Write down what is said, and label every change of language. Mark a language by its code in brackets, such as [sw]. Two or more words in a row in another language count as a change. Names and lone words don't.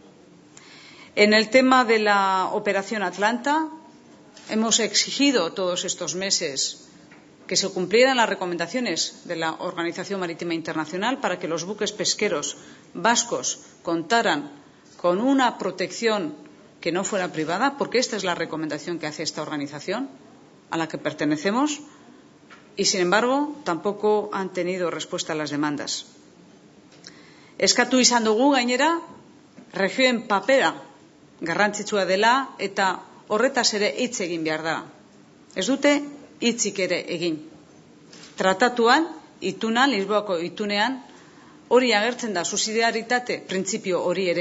[es] En el tema de la operación Atlanta, hemos exigido todos estos meses que se cumplieran las recomendaciones de la Organización Marítima Internacional para que los buques pesqueros vascos contaran con una protección que no fuera privada, porque esta es la recomendación que hace esta organización a la que pertenecemos, y sin embargo tampoco han tenido respuesta a las demandas. [eu] Eskatu izan dugu gainera regioen papera garrantzitsua dela eta horretaz ere hitz egin behar da. Ez dute hitzik ere egin. Tratatuan, itunan, Lisboako itunean, hori agertzen da, subsidiaritate printzipio hori ere.